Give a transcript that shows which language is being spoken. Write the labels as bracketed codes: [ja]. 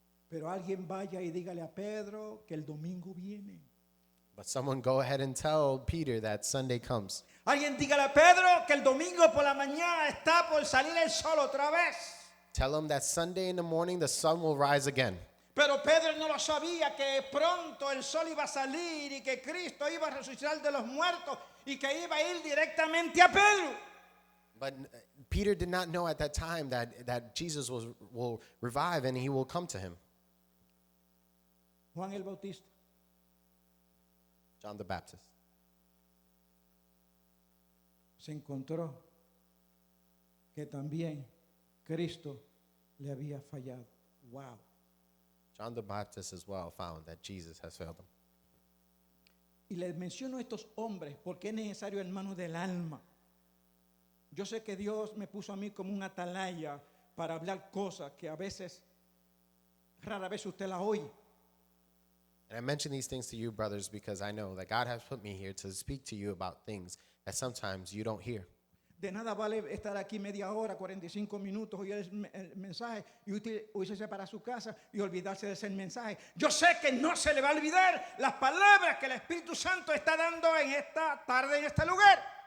[es] Pero alguien vaya y dígale a Pedro que el domingo viene. [en] But someone go ahead and tell Peter that Sunday comes. [es] Alguien dígale a Pedro que el domingo por la mañana está por salir el sol otra vez. [en] Tell him that Sunday in the morning the sun will rise again. [es] Pero Pedro no lo sabía, que pronto el sol iba a salir y que Cristo iba a resucitar de los muertos y que iba a ir directamente a Pedro. [en] But Peter did not know at that time that Jesus will revive and he will come to him. [es] Juan el Bautista, [en] John the Baptist. [es] se encontró que también Cristo le había fallado. [en] Wow. John the Baptist as well found that Jesus has failed him. [es] Y les menciono a estos hombres porque es necesario, hermanos, del alma. Yo sé que Dios me puso a mí como un atalaya para hablar cosas que a veces, rara vez usted las oye. [en] And I mention these things to you, brothers, because I know that God has put me here to speak to you about things that sometimes you don't hear. [es] De nada vale estar aquí media hora, 45 minutos, oír el mensaje y usted irse para su casa y olvidarse de ese mensaje. Yo sé que no se le va a olvidar las palabras que el Espíritu Santo está dando en esta tarde, en este lugar.